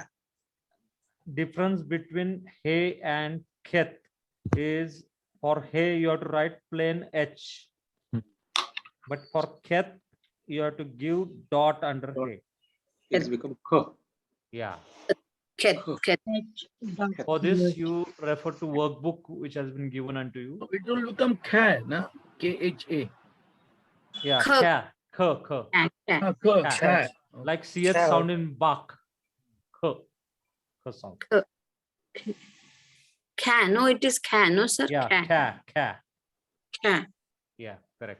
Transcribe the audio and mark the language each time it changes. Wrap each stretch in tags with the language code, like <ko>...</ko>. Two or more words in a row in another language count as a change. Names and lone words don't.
<en>Difference between hey and khet is, for hey you have to write plain H, but for khet you have to give dot under hey. It's become K. Yeah. Ket. Ket. For this you refer to workbook which has been given unto you. So it will become kha, na? K-H-A. Yeah, K. kha. Kha. Ah, Kha. kha. Like ch Kha. sound in bak. Kha sound. Kha. No, it is kha. No, sir. Yeah, Kha. kha. Kha. Yeah, correct.</en>